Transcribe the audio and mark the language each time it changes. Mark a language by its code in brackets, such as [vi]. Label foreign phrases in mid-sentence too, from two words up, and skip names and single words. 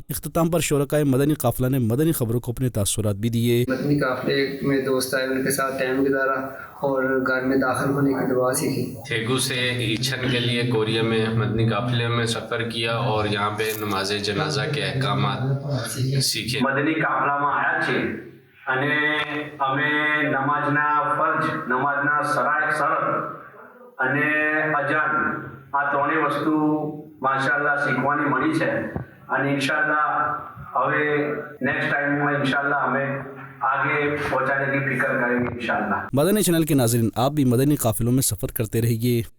[ur] اختتام پر شرکائے مدنی قافلہ نے مدنی خبروں کو اپنے تاثرات بھی دیے۔ مدنی قافلے میں دوست آئے، ان کے ساتھ ٹائم گزارا اور گھر میں داخل ہونے کی دعا سیکھی۔ تھیگو سے ایچھن کے لیے کوریا میں مدنی قافلے میں سفر کیا اور یہاں پہ نماز جنازہ کے احکامات سیکھے۔ مدنی قافلہ میں آیا [gu] છે અને અમે નમાજના ફરજ, નમાજના શરત અને અજાન આ ત્રણેય વસ્તુ માશાઅલ્લાહ શીખવાની મળી છે, અને ઇન્શાઅલ્લાહ હવે [en] next timeમાં [gu] ઇન્શાઅલ્લાહ અમે [ur] آگے پہنچانے کی فکر کریں گے انشاءاللہ۔ مدنی چینل کے ناظرین، آپ بھی مدنی قافلوں میں سفر کرتے رہیے۔